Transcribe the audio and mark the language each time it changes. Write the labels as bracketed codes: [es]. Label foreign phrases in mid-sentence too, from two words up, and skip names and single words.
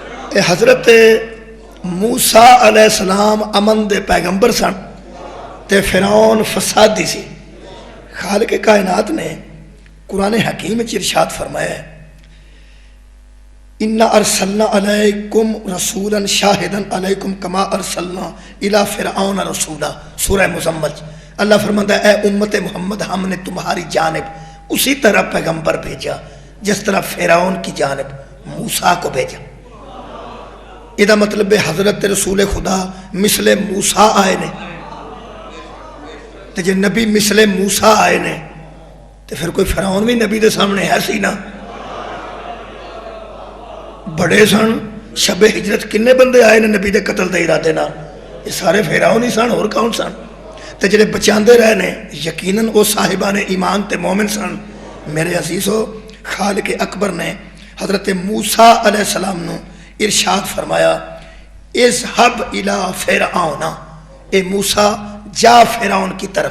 [pa] حضرت موسیٰ [ar] علیہ السلام [pa] امن دے پیغمبر سن تے فرعون فسادی سی. [ur] خالق کائنات نے قرآن حکیم میں ارشاد فرمایا ہے [ar] اِنَّا أَرْسَلْنَا عَلَيْكُمْ رَسُولًا شَاهِدًا عَلَيْكُمْ كَمَا أَرْسَلْنَا إِلَى فِرْعَوْنَ رَسُولًا. [ur] سورہ مزمل. اللہ فرماتا ہے اے امت محمد ہم نے تمہاری جانب اسی طرح پیغمبر بھیجا جس طرح فرعون کی جانب موسیٰ کو بھیجا. [pa] یہ مطلب حضرت رسول خدا مثل موسیٰ آئے نے تے جے نبی مثل موسیٰ آئے نے تو پھر کوئی فرعون بھی نبی دے سامنے ہے سی نا. بڑے سن شب ہجرت کنے بندے آئے نے نبی دے قتل دے ارادے نال؟ یہ سارے فرعون ہی سن، اور کون سن؟ تے جڑے بچاندے رہے نے یقیناً وہ صاحبان ایمان تے مومن سن. میرے عزیزو خالق اکبر نے حضرت موسیٰ [ar] علیہ السلام [pa] نو ارشاد فرمایا [ar] اذهب الى فرعون، [ur] اے موسیٰ جا فرعون کی طرف.